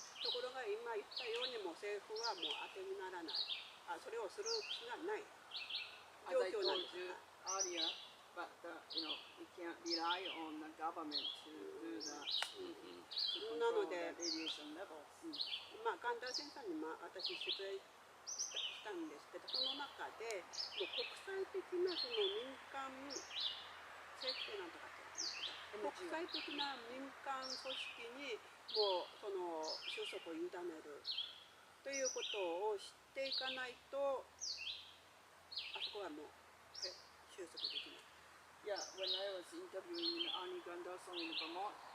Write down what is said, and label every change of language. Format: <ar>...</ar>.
<ja>ところが今言ったようにも政府はもう当てにならない。それをする気がない状況なんです。</ja> <en>Earlier, but we can't rely on the government to do that.</en> <ja>なので、</ja> <en>radiation levels.</en> <ja>まあ神田先生に私取材したんですけど、その中でもう国際的なその民間政府なんとかって言うんですけど、国際的な民間組織にもうその収束を委ねるということをしていかないと、あそこはもう収束できない。</ja> <en>was interviewing Annie Gunderson in Vermont.</en>